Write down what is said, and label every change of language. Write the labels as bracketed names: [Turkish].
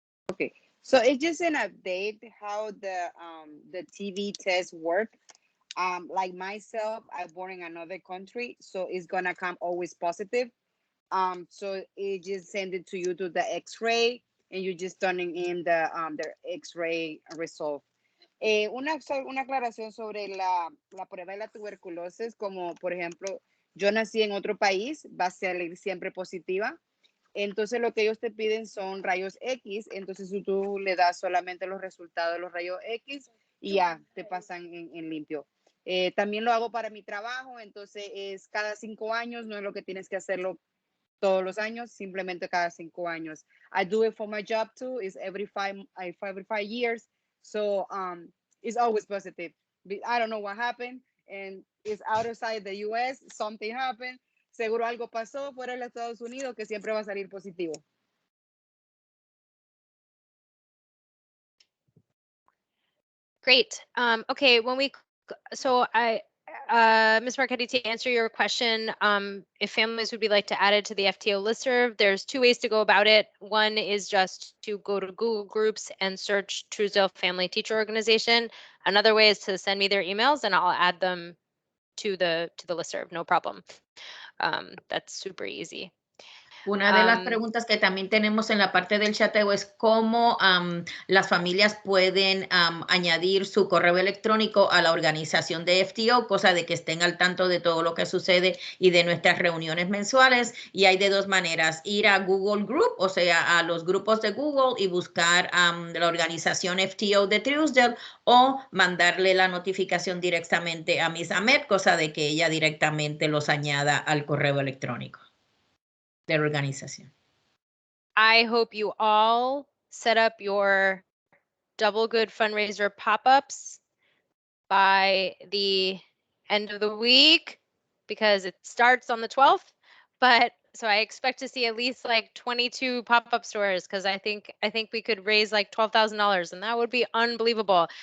[English] Okay, so it's just an update how the TB tests work. Like myself, I'm born in another country, so it's gonna come always positive. So it just send it to you to the X-ray, and you're just turning in the X-ray result. [Spanish] Una aclaración sobre la prueba de la tuberculosis, como por ejemplo, yo nací en otro país, va a salir siempre positiva. Entonces lo que ellos te piden son rayos X, entonces tú le das solamente los resultados de los rayos X y ya te pasan en limpio. También lo hago para mi trabajo, entonces es cada 5 años, no es lo que tienes que hacerlo todos los años, simplemente cada 5 años. [English] I do it for my job too, it's every 5 years, so it's always positive. I don't know what happened, and it's outside the US, something happened, [Spanish] seguro algo pasó fuera de los Estados Unidos que siempre va a salir positivo. [English] Great. Okay, Ms. Marchetti, to answer your question, if families would be like to add it to the FTO listserv, there's 2 ways to go about it. One is just to go to Google Groups and search Truesdale Family Teacher Organization. Another way is to send me their emails and I'll add them to the listserv, no problem. That's super easy. [Spanish] Una de las preguntas que también tenemos en la parte del chateo es cómo las familias pueden añadir su correo electrónico a la organización de FTO, cosa de que estén al tanto de todo lo que sucede y de nuestras reuniones mensuales. Y hay de dos maneras, ir a Google Group, o sea, a los grupos de Google y buscar la organización FTO de Truesdale o mandarle la notificación directamente a Miss Ahmed, cosa de que ella directamente los añada al correo electrónico de la organización. [English] I hope you all set up your Double Good fundraiser pop-ups by the end of the week because it starts on the 12th. But so I expect to see at least like 22 pop-up stores because I think we could raise like $12,000 and that would be unbelievable.